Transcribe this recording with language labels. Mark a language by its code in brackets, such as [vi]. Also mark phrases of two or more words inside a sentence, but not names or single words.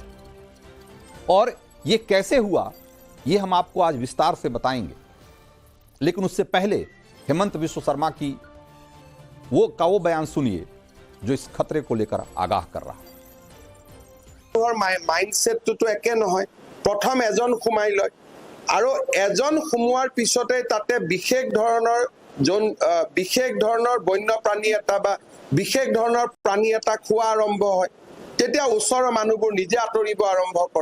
[hi] और यह कैसे हुआ, यह हम आपको आज विस्तार से बताएंगे। लेकिन उससे पहले हेमंत विश्व शर्मा की वो बयान सुनिए जो इस खतरे को लेकर आगाह कर रहा है। [as] माइंडसेटটো একে নহয়। প্ৰথম এজন সোমাই লয় আৰু এজন সোমোৱাৰ পিছতে তাতে বিশেষ ধৰণৰ বন্যপ্ৰাণী এটা বা বিশেষ ধৰণৰ প্ৰাণী এটা খোৱা আৰম্ভ হয়, তেতিয়া ওচৰৰ মানুহবোৰ নিজে আঁতৰিব আৰম্ভ কৰে।